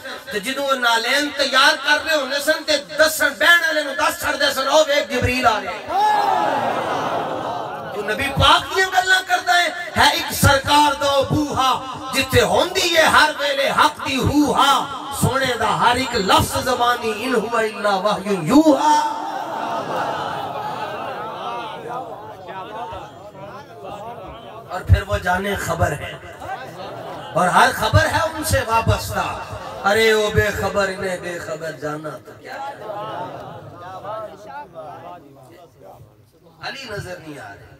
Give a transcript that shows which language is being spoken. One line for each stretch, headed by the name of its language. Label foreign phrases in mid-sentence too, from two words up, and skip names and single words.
Punjabi: تے جدوں او نعلین تیار کر رہے ہوندے سن تے دسن بہن والے نوں دس چھڈدے سن او ویکھ جبریل آ رہے. تو نبی پاک دی گلاں کردا ہے ایک سرکار دو بوہا جتھے ہوندی ہے ہر ویلے حق دی ہوہا، سونے دا ہر ایک لفظ زبانی
Arabic: إن هو إلا وحي يوحى.
Urdu: اور پھر وہ جانے خبر ہے اور ہر خبر ہے ان سے وابستہ. ارے وہ بے خبر انہیں بے خبر جانا تو کیا. علی نظر نہیں آ رہے.